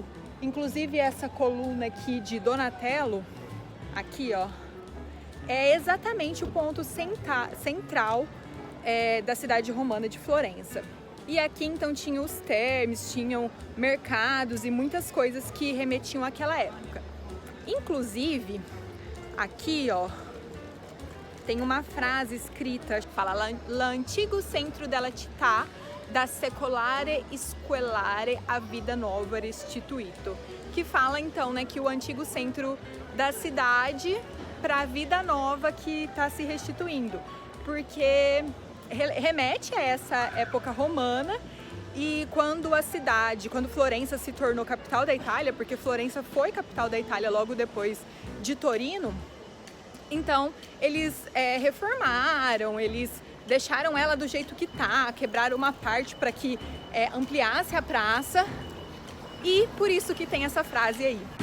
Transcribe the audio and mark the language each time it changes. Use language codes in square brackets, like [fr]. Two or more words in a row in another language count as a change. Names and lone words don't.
[pt] Inclusive essa coluna aqui de Donatello, aqui ó, é exatamente o ponto central da cidade romana de Florença. E aqui então tinham os termes, tinham mercados e muitas coisas que remetiam àquela época. Inclusive, aqui ó, tem uma frase escrita, fala [it] l'antigo centro della città da secolare squellare a vida nova restituito, [pt] que fala então, né, que o antigo centro da cidade para a vida nova que está se restituindo, porque remete a essa época romana. E quando Florença se tornou capital da Itália, porque Florença foi capital da Itália logo depois de Torino, então eles reformaram, eles deixaram ela do jeito que tá, quebraram uma parte para que ampliasse a praça e por isso que tem essa frase aí.